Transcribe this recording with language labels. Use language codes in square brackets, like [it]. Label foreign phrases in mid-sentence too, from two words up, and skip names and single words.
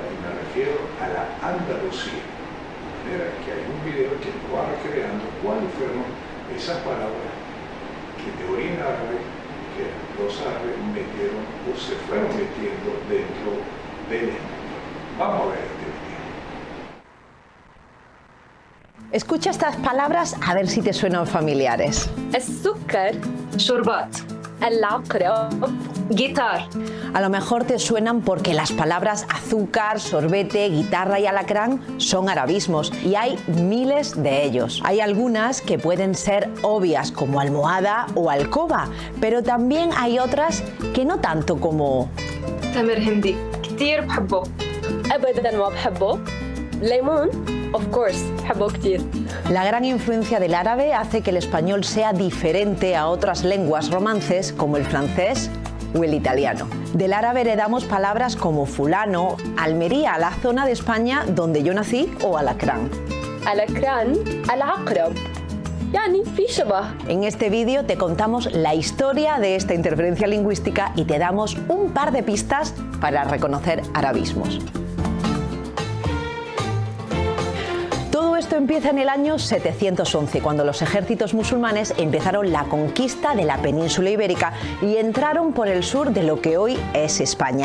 [es] Y me refiero a la Andalucía. De manera que hay un video que lo va recreando cuáles fueron esas palabras que de origen árabe, que los árabes metieron o se fueron metiendo dentro del español. Vamos a ver este video. Escucha estas palabras a ver si te suenan familiares. [ar] السكر شربات العقرب guitar. [es] A lo mejor te suenan porque las palabras azúcar, sorbete, guitarra y alacrán son arabismos y hay miles de ellos. Hay algunas que pueden ser obvias como almohada o alcoba, pero también hay otras que no tanto como [ar] تمر هندي كتير بحبه أبداً ما بحبه ليمون [en] of course [ar] بحبه كتير. [es] La gran influencia del árabe hace que el español sea diferente a otras lenguas romances como el francés o el italiano. Del árabe heredamos palabras como fulano, Almería, la zona de España donde yo nací, o alacrán. [ar] alacrán العقرب يعني في شبه. [es] En este vídeo te contamos la historia de esta interferencia lingüística y te damos un par de pistas para reconocer arabismos. Todo esto empieza en el año 711, cuando los ejércitos musulmanes empezaron la conquista de la península ibérica y entraron por el sur de lo que hoy es España.